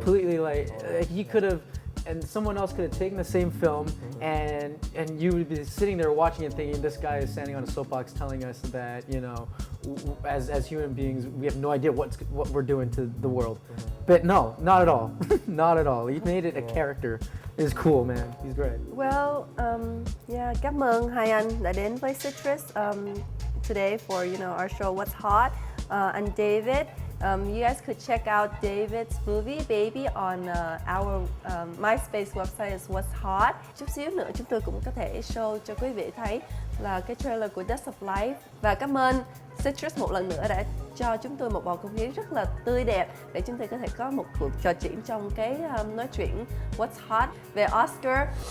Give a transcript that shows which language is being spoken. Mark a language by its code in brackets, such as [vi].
[en] completely like he could have, and someone else could have taken the same film, and you would be sitting there watching it thinking this guy is standing on a soapbox telling us that as human beings we have no idea what we're doing to the world, but no, not at all, not at all. He made it a character. It's cool, man. He's great. [vi] Well, cảm ơn hai anh đã đến với Citrus [en] today for our show [vi] What's Hot, and David. [en] You guys could check out David's movie Baby on our MySpace website is What's Hot. [vi] Chút xíu nữa chúng tôi cũng có thể show cho quý vị thấy là cái trailer của Dust of Life. Và cảm ơn Citrus một lần nữa đã cho chúng tôi một bầu không khí rất là tươi đẹp để chúng tôi có thể có một cuộc trò chuyện trong cái nói chuyện What's Hot về Oscar.